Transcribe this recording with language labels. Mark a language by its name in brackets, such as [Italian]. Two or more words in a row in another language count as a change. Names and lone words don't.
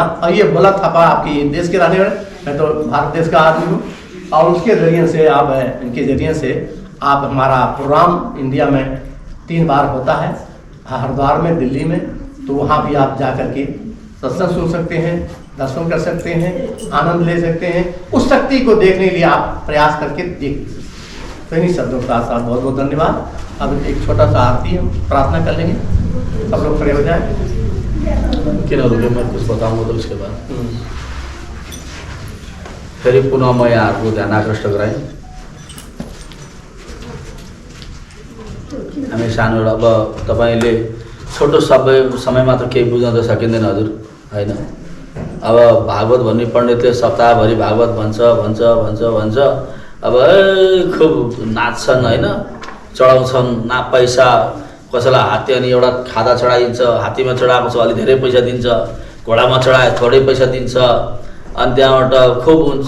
[Hindi] और ये भोला थापा आपके देश के रहने वाले, मैं तो भारत देश का आदमी हूँ, और उसके जरिए से आप इनके जरिए से आप हमारा प्रोग्राम इंडिया में 3 बार होता है, हरिद्वार में, दिल्ली में, तो वहाँ भी आप जा कर के सत्संग सुन सकते हैं, दर्शन कर सकते हैं, आनंद ले सकते हैं। उस शक्ति को देखने के लिए आप प्रयास करके देख। तो इन्हीं शब्दों के साथ बहुत बहुत धन्यवाद। अब एक छोटा सा आरती हम प्रार्थना कर लेंगे, सब लोग खड़े हो जाए। किन रुके, मैं कुछ बताऊँगा तो उसके बाद [Nepali] फेरि पुनः म यहाँहरूको ध्यान आकृष्ट गराएँ। हामी सानो, अब तपाईँले छोटो समय मात्र केही बुझ्न त सकिँदैन हजुर, होइन। अब भागवत भन्ने पण्डितले सप्ताहभरि भागवत भन्छ भन्छ भन्छ भन्छ, अब खुब नाच्छन् होइन, चढाउँछन्, ना पैसा, कसैलाई हात्ती अनि एउटा खादा चढाइदिन्छ, हात्तीमा चढाएको छ अलि धेरै पैसा दिन्छ, घोडामा चढाए थोरै पैसा दिन्छ, अनि त्यहाँबाट खुब हुन्छ।